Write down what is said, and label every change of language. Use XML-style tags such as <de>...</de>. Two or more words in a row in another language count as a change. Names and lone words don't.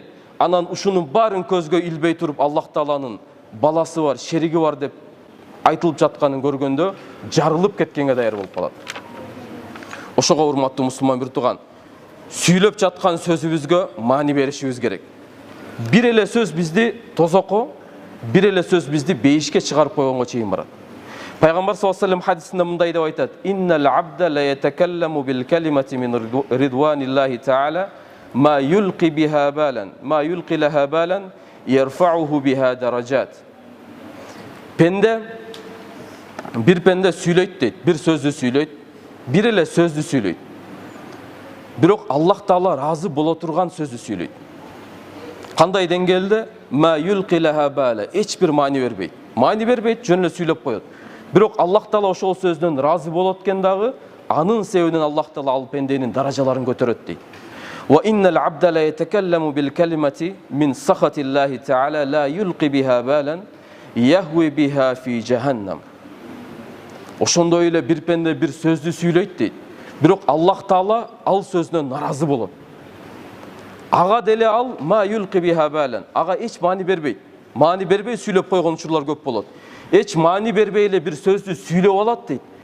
<ky>Анан ушунун барын көзгө илбей туруп Аллах Тааланын баласы бар, шериги бар деп айтылып жатканын көргөндө жарылып кеткенге даяр болуп калат. Ошого урматтуу мусулман бир тууган, сүйлөп жаткан сөзүбүзгө маани беришибиз керек. Бир эле сөз бизди тозокко, бир эле сөз бизди бейишке чыгарып койгонго чейин барат. Пайгамбар</ky> <ar>صلى الله عليه وسلم</ar> <ky>хадисинде мындай деп айтат:</ky> <ar>"إن العبد ليتكلم بالكلمة من رضوان الله تعالى ما يلقي بها بالا، ما يلقي لها بالا يرفعه بها درجات."</ar> <ky>Bir pende сүйлөйт дейт, бир сөздү сүйлөйт, бир эле сөздү сүйлөйт. Бирок Аллах Таала разы боло турган сөздү сүйлөйт. Кандай деңгээлде?</ky> <ar>ما يلقي لها بالا,</ar> <ky>эч бир маани бербейт. Маани бербейт, жөн эле сүйлөп коет. Бирок Аллах Таала ошол сөздөн разы болот экен дагы, анын себебинен Аллах Таала ал пенденин даражаларын көтөрөт дейт.</ky> <ar>وإن العبد ليتكلم بالكلمة من سخط الله تعالى لا يلقي بها بالا يهوي بها في جهنم.</ar> <ky>Ошондой эле бир пенде бир сөздү сүйлөйт дейт. Бирок Аллах Таала ал сөзүнөн наразы болот. Ага деле ал</ky> <ar>ما يلقي بها بالا.</ar> <ky>Ага эч маани бербейт. Маани бербей сүйлөп койгон учурлар көп болот. Эч маани бербей эле бир сөздү сүйлөп алат дейт.</ky>